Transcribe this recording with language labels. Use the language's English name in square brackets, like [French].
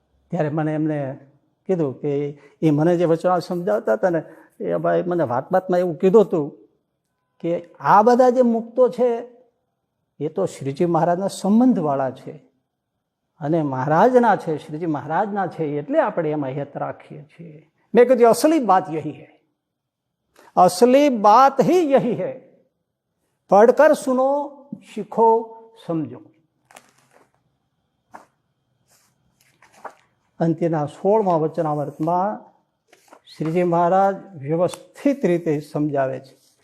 [Gujarati] ત્યારે મને એમને કીધું કે એ મને જે વચનો સમજાવતા હતા ને, એ ભાઈ મને વાતમાં એવું કીધું હતું કે આ બધા જે મુક્તો છે એ તો શ્રીજી મહારાજના સંબંધવાળા છે અને મહારાજના છે, શ્રીજી મહારાજના છે, એટલે આપણે એમાં હેત રાખીએ છીએ. મેં કીધું [Hindi] અસલી બાત યહી હૈ. असली बात ही यही है, पढ़कर सुनो, सीखो, समझो. [Gujarati] અંત્યના 16મા વચનામૃતમાં શ્રીજી મહારાજ વ્યવસ્થિત રીતે સમજાવે છે.